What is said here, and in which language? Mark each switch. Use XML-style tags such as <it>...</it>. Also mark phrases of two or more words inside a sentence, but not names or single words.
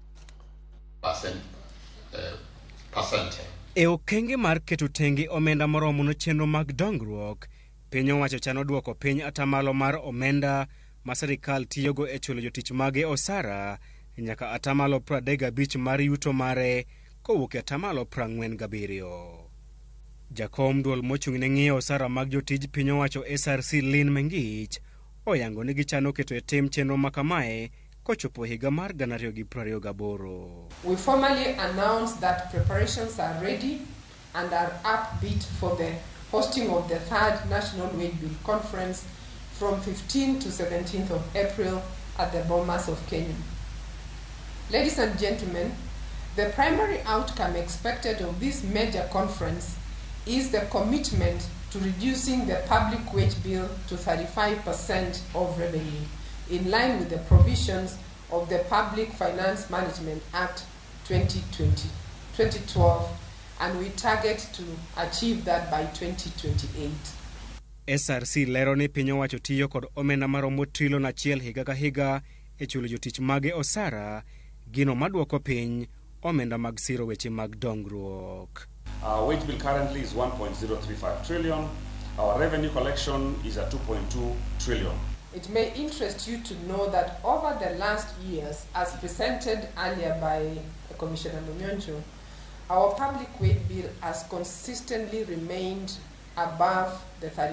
<luo>E okenge mar keto tenge omenda moromo no chenro mag dongruok, piny owacho chano duoko piny atamalo mar omenda ma sirikal tiyogo e chulo jotich mage osara nyaka atamalo 35 mar yuto mare kowuok e atamalo 47. Jakom duol mochung' ne ng'iyo osara mag jotij piny owacho SRC Lin Mengich oyango ni gichano keto e tim chenro makamae kochopo higa mar 2028.</luo> <en>We formally announce that preparations are ready and are upbeat for the hosting of the 3rd National Wage Bill Conference from 15th to 17th of April at the Bomas of Kenya. Ladies and gentlemen, the primary outcome expected of this major conference is the commitment to reducing the public wage bill to 35% of revenue, in line with the provisions of the Public Finance Management Act 2012, and we target to achieve that by 2028.</en> <luo>SRC lero ni piny owacho tiyo kod omenda maromo trilion 1 higa ka higa e chulo jotich mage osara, gino maduoko piny omenda mag siro weche mag dongruok.</luo> <en>Our wage bill currently is 1.035 trillion. Our revenue collection is at 2.2 trillion. It may interest you to know that over the last years, as presented earlier by Commissioner Munyonjo, our public wage bill has consistently remained above the</en>